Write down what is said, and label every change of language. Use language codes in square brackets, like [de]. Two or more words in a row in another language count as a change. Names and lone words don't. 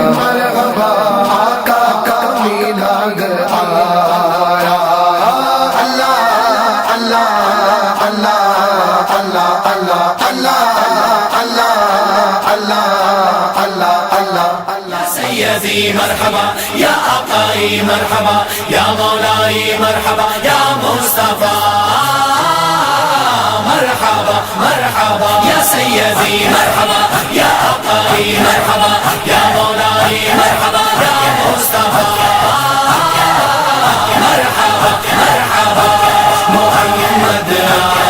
[ur] آقا کا میلاد آیا اللہ اللہ اللہ اللہ اللہ اللہ اللہ اللہ اللہ اللہ اللہ [ar] سیدی مرحبا یا آقائی مرحبا یا مولائی مرحبا یا مصطفیٰ مرحبا مرحبا یا سیدی مرحبا یا آقائی مرحبا یا مولائی مرحبا یا مصطفیٰ مرحبا مرحبا محمد